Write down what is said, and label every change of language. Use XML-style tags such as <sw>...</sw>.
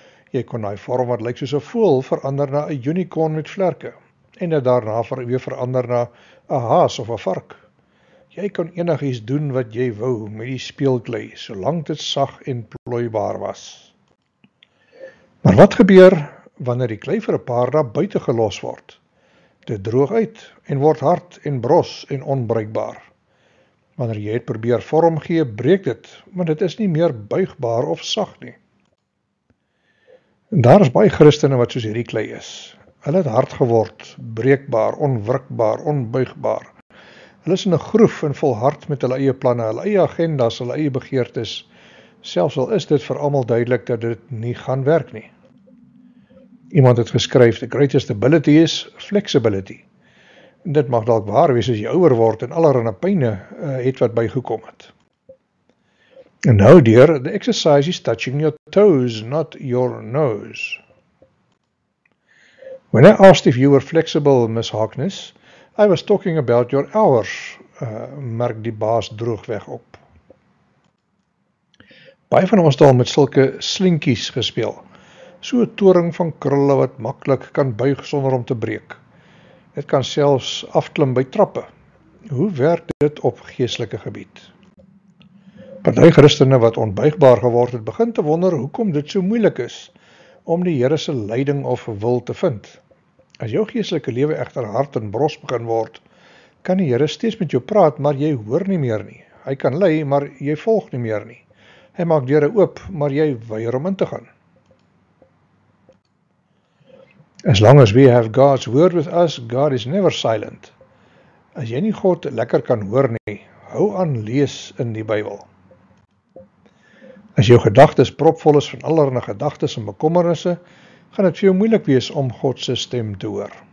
<af>Jy kon daai vorm wat lyk soos 'n voël verander na 'n unicorn met vlerke, en dit daarna weer verander na 'n haas of 'n vark. Jy kon enigiets doen wat jy wou met die speelklei, solank dit sag en plooibaar was. Maar wat gebeur wanneer die klei vir 'n paar dae buite gelos word? Dit droog uit en word hard en bros en onbruikbaar. Wanneer jy het probeer vorm gee, breek dit, want dit is nie meer buigbaar of sag nie. En daar is baie Christene wat soos hierdie klei is. Hulle het hard geword, breekbaar, onwrikbaar, onbuigbaar. Hulle is in 'n groef en volhard met hulle eie planne, hulle eie agendas, hulle eie begeertes, selfs al is dit vir almal duidelik dat dit nie gaan werk nie. Iemand het geskryf,</af> <en>the greatest ability is flexibility.</en> <af>En dit mag dalk waar wees as jy ouer word en allerlei pyne het wat bygekom het.</af> <en>And now, dear, the exercise is touching your toes, not your nose. When I asked if you were flexible, Miss Harkness, I was talking about your hours,</en> <af>merk die baas droogweg op. Baie van ons het al met sulke slinkies gespeel, so 'n toring van krulle wat maklik kan buig sonder om te breek. Dit kan selfs afklim by trappe. Hoe werk dit op geestelike gebied? Party Christene wat onbuigbaar geword het, begin te wonder hoekom dit so moeilik is om die Here se leiding of wil te vind. As jou geestelike lewe egter hard en bros begin word, kan die Here steeds met jou praat, maar jy hoor nie meer nie. Hy kan lei, maar jy volg nie meer nie. Hy maak deure oop, maar jy weier om in te gaan.</af> <en>As long as we have God's word with us, God is never silent.</en> <af>As jy nie God lekker kan hoor nie, hou aan lees in die Bybel. As jou gedagtes propvol is van allerlei gedagtes en bekommernisse, gaan dit vir jou moeilik wees om God se stem te hoor.</af>